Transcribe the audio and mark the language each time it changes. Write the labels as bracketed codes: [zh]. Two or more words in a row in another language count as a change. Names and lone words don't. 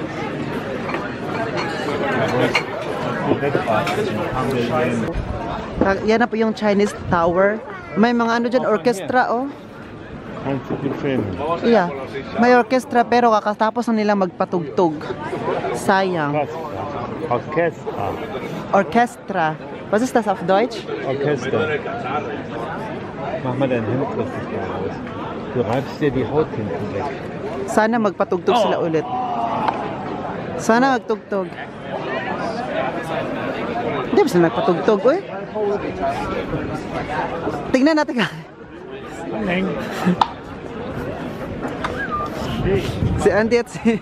[tl] Yan na po yung Chinese Tower. May mga ano dyan, orchestra, oh. Yeah. May orchestra pero kakatapos na nila magpatugtog. Sayang. Orchestra. [de] Orchestra. Was ist das auf Deutsch? Orchester. Mach mal dein Hemd richtig aus. Du reibst dir die Haut hinten weg. [tl] Sana magpatugtog sila ulit. Sana magtugtog. Hindi ba sila magpatugtog, uy? Tingnan natin ka. Si Andy at si...